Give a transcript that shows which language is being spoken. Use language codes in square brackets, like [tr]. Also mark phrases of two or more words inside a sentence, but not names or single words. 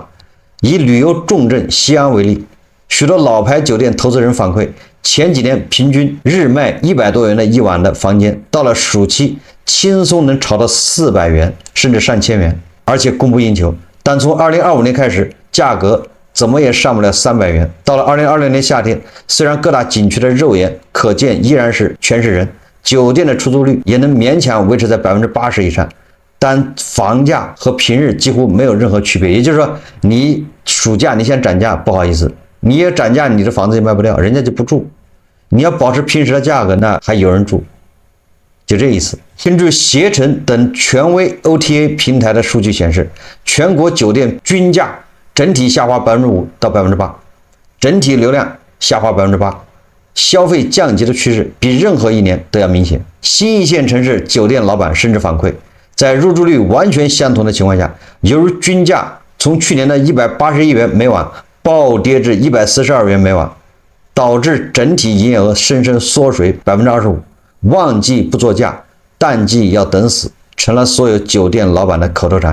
[zh] 以旅遊重鎮西安為例，許多老牌酒店投資人反饋，前幾年平均日賣100多元的一晚的房間，到了暑期輕鬆能炒到400元甚至上千元，而且供不應求。但從2025年開始，價格怎麼也上不了300元。到了2026年夏天，雖然各大景區的肉眼可見依然是全是人，酒店的出租率也能勉強維持在80%以上，但房價和平日幾乎沒有任何區別。也就是說，你暑假你先漲價，不好意思，你也漲價，你的房子也賣不掉，人家就不住。你要保持平時的價格，那還有人住，就這意思。根據携程等權威 OTA 平台的數據顯示，全國酒店均價整體下滑5%到8%，整體流量下滑8%，消費降級的趨勢比任何一年都要明顯。新一線城市酒店老板甚至反饋，在入住率完全相同的情況下，由於均價從去年的181元每晚暴跌至142元每晚，導致整體營業額深深縮水25%，旺季不作價，淡季要等死，成了所有酒店老板的口頭禪。